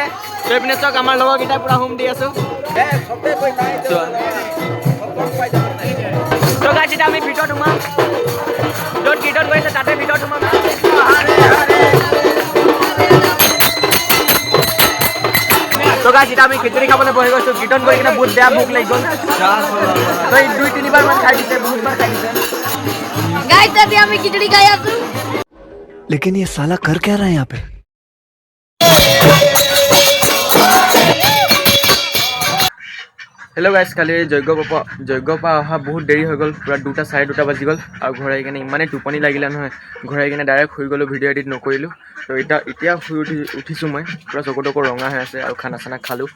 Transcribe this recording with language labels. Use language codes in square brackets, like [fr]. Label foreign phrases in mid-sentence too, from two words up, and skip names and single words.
[as] তো এইপিনে চাওক আমাৰ লগৰকেইটা পুৰা হোম দি আছোঁ। তো গাইজ এতিয়া আমি ভিতৰত সোমাম, য'ত কীৰ্তন কৰিছে তাতে ভিতৰত সোমাম। তো গাইজ এতিয়া আমি খিচিৰি খাবলৈ বহি গৈছোঁ। কীৰ্তন কৰি কিনে বহুত বেয়া ভোক লাগি গ'ল। তো এই 2-3 মান খাই দিছে, বহুতবাৰ খাই দিছে। [hi] गाइस अभी हम खिचड़ी खाया तू लेकिन ये साला कर क्या रहा है यहाँ पे? [as] হেল্ল' গাইজ, কালি যজ্ঞ পৰা অহা বহুত দেৰি হৈ গ'ল। পূৰা 2-2:30 বাজি গ'ল। আৰু ঘৰ আহি কিনে ইমানেই টোপনি লাগিলে নহয়, ঘৰ আহি কিনে ডাইৰেক্ট শুই গ'লোঁ, [en] video edit [as] নকৰিলোঁ। তো এতিয়া শুই উঠিছোঁ মই, পূৰা চকু তকু ৰঙা হৈ আছে আৰু খানা চানা খালোঁ।